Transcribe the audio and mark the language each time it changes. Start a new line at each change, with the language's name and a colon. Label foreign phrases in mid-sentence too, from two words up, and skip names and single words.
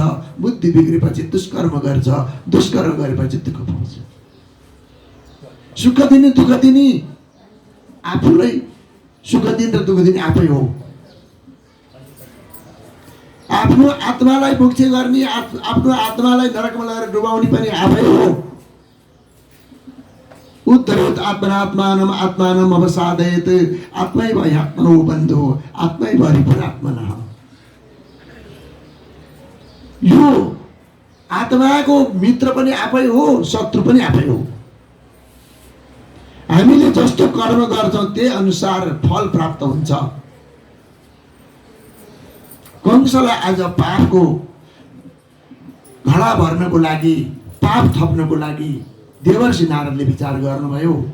Nepali: बुद्धि बिग्रेपछि दुष्कर्म गर्छ। दुष्कर्म गरेपछि दुःख पाउँछ। सुख दिने दुःख दिने आफूलाई, सुख दिने र दुःख दिने आफै हो। आफ्नो आत्मालाई मुक्ति गर्ने, आफ्नो आत्मालाई नरकमा लगेर डुबाउने पनि आफै हो।
Sanskrit: उद्धरेत आत्मनात्मानम आत्मानम अवसादयेत आत्मैव ह्यात्मनो बन्धो आत्मैव हरिपुरात्मनः।
Nepali: यो आत्माको मित्र पनि आफै हो, शत्रु पनि आफै हो। हामीले जस्तो कर्म गर्छौं त्यही अनुसार फल प्राप्त हुन्छ। कंसलाई आज पापको घडा भर्नको लागि, ताप थप्नको लागि देवर्षि नारदले विचार गर्नुभयो।